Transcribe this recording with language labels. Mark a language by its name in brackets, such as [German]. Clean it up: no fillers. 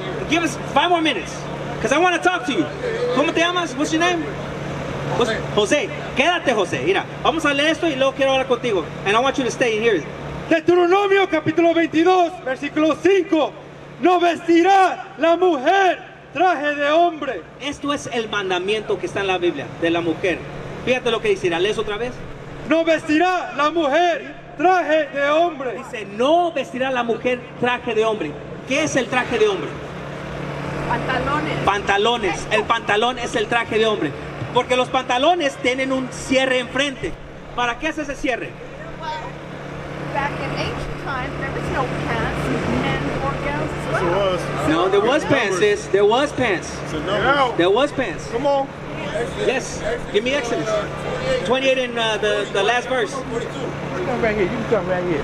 [English] Give us 5 more minutes, because I want to talk to you. [Spanish] ¿Cómo te llamas? [English] What's your name? [Spanish] José. Quédate, José. Mira, vamos a leer esto y luego quiero hablar contigo. [English] And I want you to stay and hear it. [Spanish] Deuteronomio capítulo 22, versículo 5. No vestirá la mujer traje de hombre. Esto es el mandamiento que está en la Biblia de la mujer. Fíjate lo que dice. ¿Lees otra vez? No vestirá la mujer traje de hombre. Dice, no vestirá la mujer traje de hombre. ¿Qué es el traje de hombre? Pantalones. El pantalón es el traje de hombre. Porque los pantalones tienen un cierre enfrente. ¿Para qué hace ese cierre? [English] Back in ancient times, there was no pants and or gowns as well. No, there was pants, sis. There was pants. There was pants. Come on. Yes. Give me Exodus 28 in the last verse. Come right here. You can come right here.